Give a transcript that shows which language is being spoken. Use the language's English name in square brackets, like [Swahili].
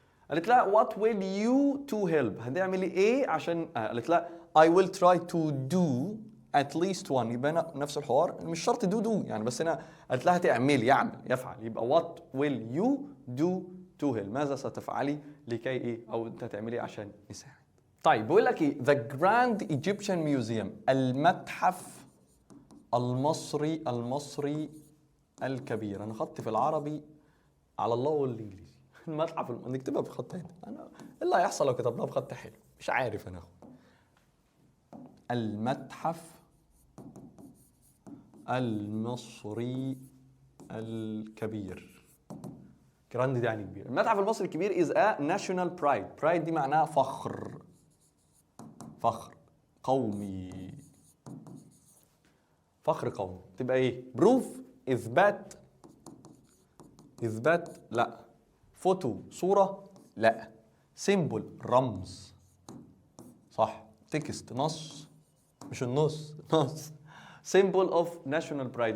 [Arabic] قالت لها [English] what will you to help؟ [Arabic] هتعملي ايه عشان [English] قالت لها I will try to do at least one. [Arabic] يبقى نفس الحوار، مش شرط do يعني، بس هنا قالت لها يفعل. يبقى [English] what will you do to help؟ [Arabic] ماذا ستفعلي لكي ايه؟ او انت تعملي عشان نساعد. طيب بيقول لك ايه؟ [English] The Grand Egyptian Museum. [Arabic] المتحف المصري الكبير. انا خطي في العربي على الله والانجليزي. المتحف نكتبها بخط هنا. انا ايه اللي هيحصل لو كتبناها بخط حلو؟ مش عارف انا. المتحف المصري الكبير. جراند دي يعني كبير. المتحف المصري الكبير [English] is a national pride. [Arabic] pride دي معناها فخر قومي. تبقى ايه؟ proof اثبات لا. فوتو صورة لا. symbol رمز صح. تكست نص مش النص [English] symbol of national pride.